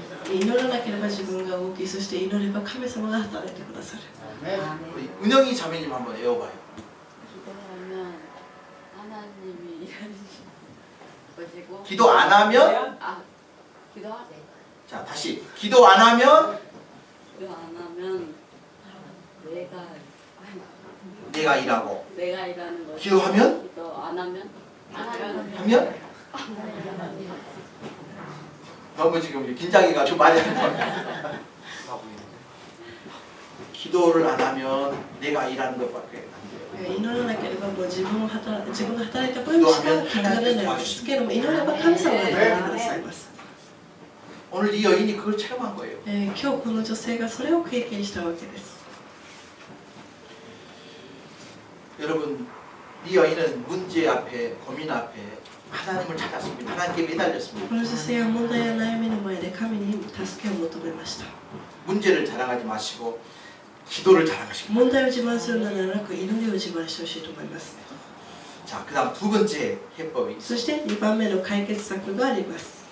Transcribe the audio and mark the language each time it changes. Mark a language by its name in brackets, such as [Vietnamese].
[Japanese] 祈らなければ自分が動き、そして祈れば神様が働いてくださる。 [Korean] 우리 은영이 자매님 한번 외워봐요. 기도하면 하나님이 일하는 것이고 기도 안 하면 기도하세 자 다시 기도 안 하면 기도 안 하면 내가 일하고 내가 일하는 것이고 기도하면 기도 안 하면 하면 너무 지금 긴장해가지고 말이 안 나와요. 기도를 안 하면 내가 일하는 것밖에 안 돼요. [Japanese] 祈らなければもう自分が働いた分しか結果が出ないんですけども、祈れば神様が働いてくださいます。 [Korean] 오늘 이 여인이 그걸 체험한 거예요. [Japanese] 今日この女性がそれを経験したわけです。 [Korean] 여러분 이 여인은 문제 앞에 고민 앞에 하나님을 찾았습니다. 하나님께 매달렸습니다. [Japanese] この女性は問題や悩みの前で神に助けを求めました。 [Korean] 문제를 자랑하지 마시고 기도를 자랑하시고 [Japanese] 問題を自慢するのではなく祈りを自慢してほしいと思います。 [Korean] 자 그다음 두 번째 해법이 [Japanese] そして2番目の解決策があります。